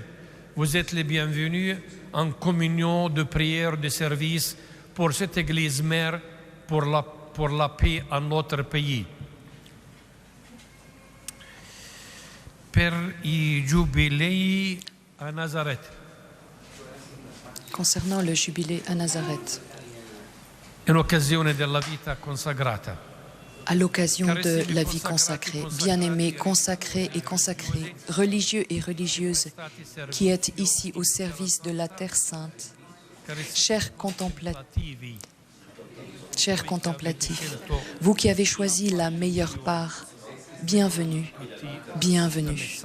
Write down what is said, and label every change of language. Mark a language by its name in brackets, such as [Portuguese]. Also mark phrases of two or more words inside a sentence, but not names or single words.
[French] Vous êtes les bienvenus en communion de prière, de service pour cette Église mère, pour la paix en notre pays. [Italian] per i giubilei a Nazareth. [French] Concernant le jubilé à Nazareth, [Italian] In occasione della vita consacrata. [French] à l'occasion de la vie consacrée, bien-aimés, consacrés et consacrés, religieux et religieuses qui êtes ici au service de la Terre Sainte, chers contemplatifs, vous qui avez choisi la meilleure part, bienvenue, bienvenue.